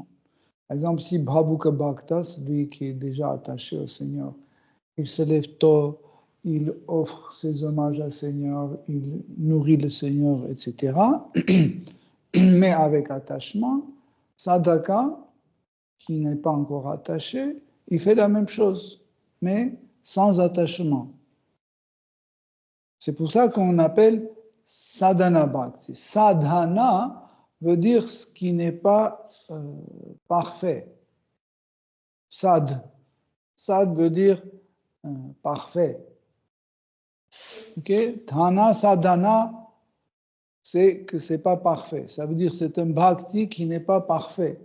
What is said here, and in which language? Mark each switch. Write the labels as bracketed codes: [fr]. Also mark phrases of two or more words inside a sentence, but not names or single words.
[fr] Par exemple, si [sa] Bhavuka Bhakta, [fr] celui qui est déjà attaché au Seigneur, il se lève tôt, il offre ses hommages au Seigneur, il nourrit le Seigneur, etc. Mais avec attachement, sadhaka, qui n'est pas encore attaché, il fait la même chose, mais sans attachement. C'est pour ça qu'on appelle [sa] sadhana bhakti. [fr] Sadhana veut dire ce qui n'est pas parfait. Sad veut dire parfait. Okay? [sa] Dhana, sadhana, [fr] c'est que c'est pas parfait. Ça veut dire que c'est un bhakti qui n'est pas parfait.